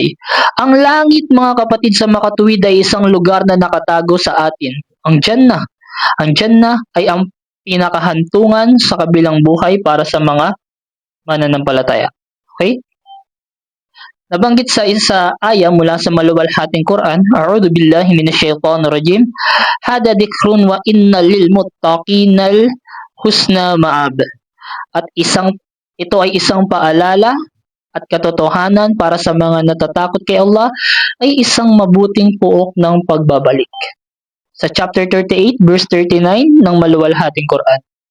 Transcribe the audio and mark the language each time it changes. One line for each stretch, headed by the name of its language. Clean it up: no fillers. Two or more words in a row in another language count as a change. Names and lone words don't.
Filipino: Ang langit, mga kapatid, sa makatuwid ay isang lugar na nakatago sa atin. Ang Jannah. Ang Jannah ay ang pinakahantungan sa kabilang buhay para sa mga mananampalataya. Okay? Nabanggit sa isa aya mula sa maluwalhating Quran,
Arabic: أعوذ بالله من الشيطان الرجيم. هذا ذكر وإن للمتقين الحسنى مآب.
Filipino: At ito ay isang paalala at katotohanan para sa mga natatakot kay Allah, ay isang mabuting puok ng pagbabalik. Sa chapter 38 verse 39 ng maluwalhating Quran.